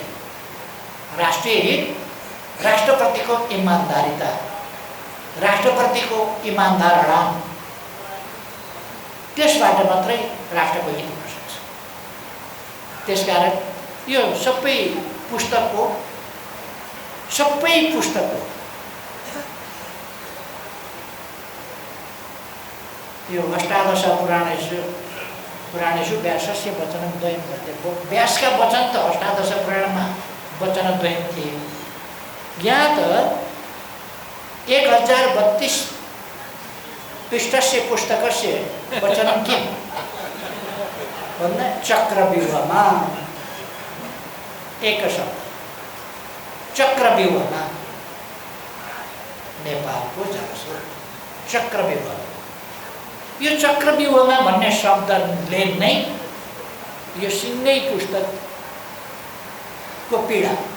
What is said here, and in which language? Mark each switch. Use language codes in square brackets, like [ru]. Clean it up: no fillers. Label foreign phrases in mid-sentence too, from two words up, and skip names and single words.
[ne] राष्ट्रिय हित राष्ट्रप्रतिको इमान्दारिता, राष्ट्रप्रतिको इमान्दार अडान, त्यसबाट मात्रै राष्ट्रको हित हुन सक्छ। त्यसकारण यो सबै पुस्तकको यो [sa] अष्टादश पुराणेषु व्यासस्य वचनं द्वयं वर्तते। [ne] व्यासका वचन त अष्टादश पुराणमा वचनद्वयं थिए। यहाँ त 1032 [sa] पृष्ठस्य पुस्तकस्य वचनं किं [ne] भन्दा चक्रव्यूहमा, एक शब्द चक्रव्यूहमा, नेपालको जलस्रोत चक्रव्यूह। यो चक्रव्यूहमा भन्ने शब्दले नै यो सिङ्गै पुस्तकको पीडा।